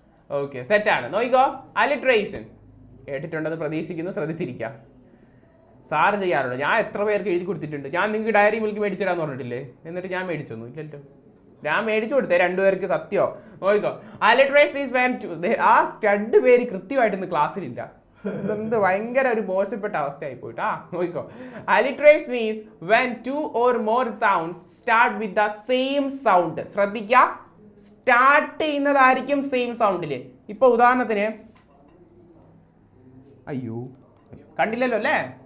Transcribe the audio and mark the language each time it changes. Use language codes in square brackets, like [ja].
[ml] Okay, സെറ്റാണ്. നോക്കിക്കോ, alliteration കേട്ടിട്ടുണ്ടെന്ന് പ്രതീക്ഷിക്കുന്നു, ശ്രദ്ധിച്ചിരിക്കാം. സാറ് ചെയ്യാറുണ്ട്. ഞാൻ എത്ര പേർക്ക് എഴുതി കൊടുത്തിട്ടുണ്ട്. ഞാൻ നിങ്ങൾക്ക് ഡയറി മിൽക്ക് മേടിച്ചു തരാന്ന് പറഞ്ഞിട്ടില്ലേ? എന്നിട്ട് ഞാൻ മേടിച്ചൊന്നും ഇല്ലല്ലോ. ഞാൻ മേടിച്ചു കൊടുത്തേ 2 പേർക്ക്. സത്യോ? നോക്കിക്കോ, [en] Alliteration is when two. [ml] ആ 2 പേര് കൃത്യമായിട്ട് ഇന്ന് ക്ലാസ്സിലില്ല. എന്ത് ഭയങ്കര ഒരു മോശപ്പെട്ട അവസ്ഥയായി പോയിട്ടാ. നോക്കിക്കോ, [en] Alliteration is when 2 or more sounds start with the same sound. [ml] ശ്രദ്ധിക്കുക, സ്റ്റാർട്ട് ചെയ്യുന്നതായിരിക്കും സെയിം സൗണ്ടില്. ഇപ്പൊ ഉദാഹരണത്തിന്, അയ്യോ കണ്ടില്ലല്ലോ അല്ലേ?